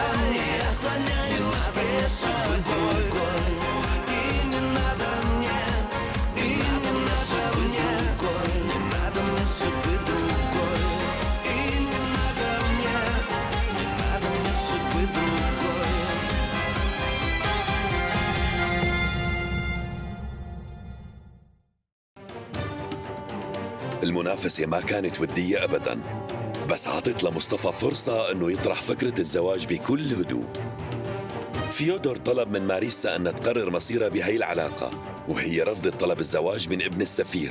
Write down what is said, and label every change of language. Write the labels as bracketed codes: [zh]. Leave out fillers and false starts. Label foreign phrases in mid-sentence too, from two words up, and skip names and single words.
[ru] Я склоняюсь перед судьбой. И не надо мне, и не надо мне, не надо мне судьбы другой. И не надо мне судьбы другой. [ar] المنافسة ما كانت ودية أبداً، بس عطت لمصطفى فرصة أنه يطرح فكرة الزواج بكل هدوء. فيودور طلب من ماريسا أن تقرر مصيرها بهي العلاقة، وهي رفضت طلب الزواج من ابن السفير.